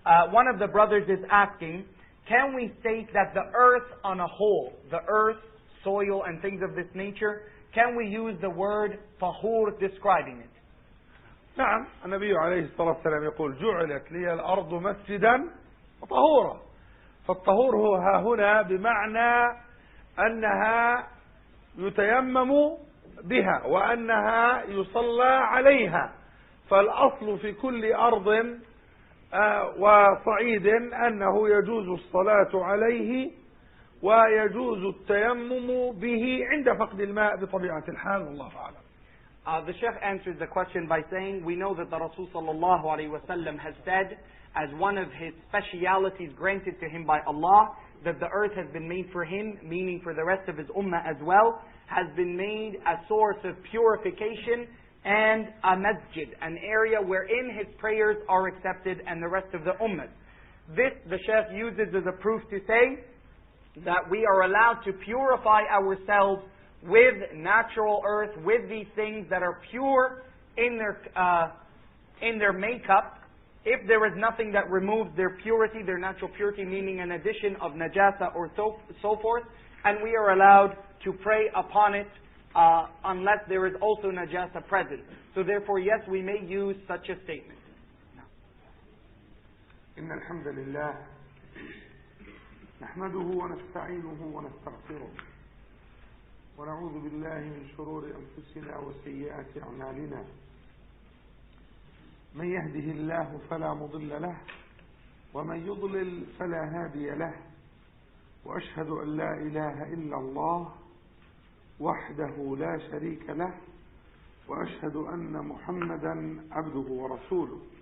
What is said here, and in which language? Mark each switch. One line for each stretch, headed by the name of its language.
English: One of the brothers is asking, can we state that the earth on a whole, the earth, soil and things of this nature, can we use the word طهور describing it?
Arabic: نعم. النبي عليه الصلاة والسلام يقول جعلت لي الأرض مسجدا وطهورا. فالطهور هو ها هنا بمعنى أنها يتيمم بها وأنها يصلى عليها. فالأصل في كل أرض وصعيد أنه يجوز الصلاة عليه ويجوز التيمم به عند فقد الماء بطبيعة الحال، والله أعلم.
English: The Sheikh answers the question by saying, we know that the Rasul sallallahu alayhi wa sallam has said, as one of his specialities granted to him by Allah, that the earth has been made for him, meaning for the rest of his ummah as well, has been made a source of purification and a masjid, an area wherein his prayers are accepted and the rest of the ummah. This the Shaykh uses as a proof to say that we are allowed to purify ourselves with natural earth, with these things that are pure in their makeup, if there is nothing that removes their purity, their natural purity, meaning an addition of najasa or so forth, and we are allowed to pray upon it unless there is also najasa present. So therefore, yes, we may use such a statement.
Arabic: إن الحمد لله نحمده ونستعينه ونستغفره ونعوذ بالله من شرور أنفسنا وسيئات أعمالنا. من يهده الله فلا مضل له ومن يضلل فلا هادي له، وأشهد أن لا إله إلا الله وحده لا شريك له، وأشهد أن محمدا عبده ورسوله.